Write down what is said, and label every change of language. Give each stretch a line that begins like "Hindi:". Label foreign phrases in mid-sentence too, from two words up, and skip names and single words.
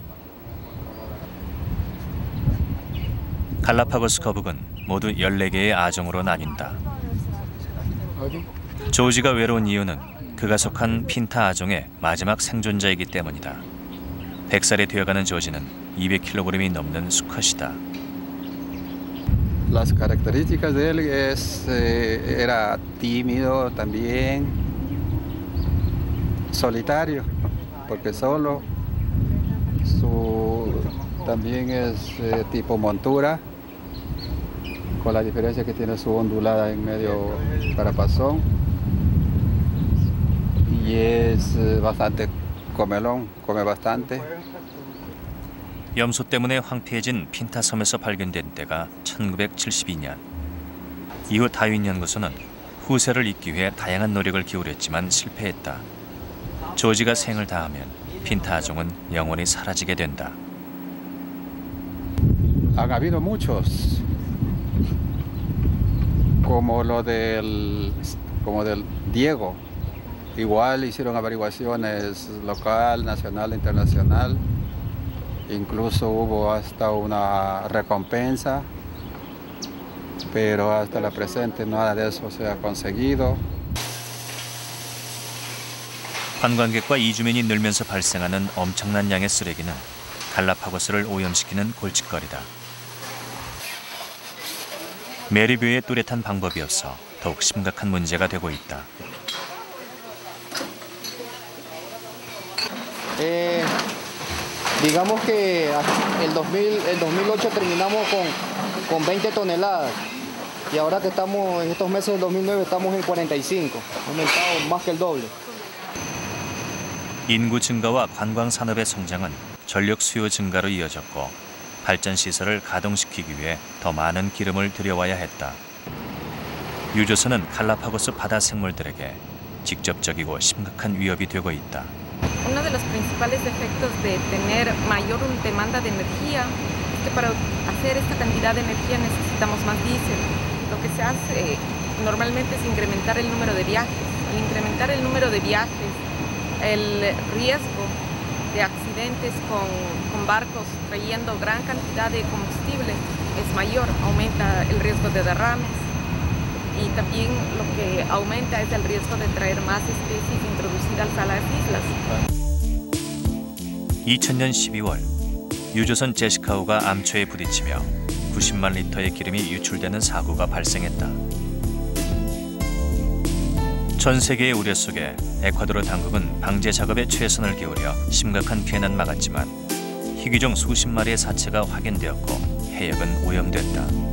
Korean: 갈라파고스 거북은 모두 14개의 아종으로 나뉜다. 조지가 외로운 이유는 그가 속한 핀타 아종의 마지막 생존자이기 때문이다. 100살이 되어가는 조지는 200kg이 넘는 수컷이다.
Spanish: Las características de él era tímido también, solitario, porque solo, también es tipo montura, con la diferencia que tiene su ondulada en medio carapazón y es bastante comelón, come bastante.
Korean: 염소 때문에 황폐해진 핀타 섬에서 발견된 때가 1972년. 이후 다윈 연구소는 후세를 잇기 위해 다양한 노력을 기울였지만 실패했다. 조지가 생을 다하면 핀타 아종은 영원히 사라지게 된다.
Spanish: Han habido muchos, como del Diego. Igual hicieron averiguaciones local, nacional, internacional. Incluso hubo hasta una recompensa, pero hasta la presente nada de eso se ha conseguido.
Korean: 관광객과 이주민이 늘면서 발생하는 엄청난 양의 쓰레기는 갈라파고스를 오염시키는 골칫거리다. 메리뷰의 뚜렷한 방법이 없어 더욱 심각한 문제가 되고 있다.
Spanish: Digamos que el 2008 terminamos con 20 toneladas y ahora que estamos en estos meses del 2009 estamos en 45, aumentado más que el doble.
Korean: 인구 증가와 관광 산업의 성장은 전력 수요 증가로 이어졌고 발전 시설을 가동시키기 위해 더 많은 기름을 들여와야 했다. 유조선은 갈라파고스 바다 생물들에게 직접적이고 심각한 위협이 되고 있다.
Spanish: Uno de los principales efectos de tener mayor demanda de energía es que para hacer esta cantidad de energía necesitamos más diésel. Lo que se hace normalmente es incrementar el número de viajes. Al incrementar el número de viajes, el riesgo de accidentes con barcos trayendo gran cantidad de combustible es mayor, aumenta el riesgo de derrames. Y también lo que aumenta es el riesgo de traer más especies introducidas a las islas.
Korean: 2000년 12월, 유조선 제시카호가 암초에 부딪히며 90만 리터의 기름이 유출되는 사고가 발생했다. 전 세계의 우려 속에 에콰도르 당국은 방제 작업에 최선을 기울여 심각한 피해는 막았지만 희귀종 수십 마리의 사체가 확인되었고 해역은 오염됐다.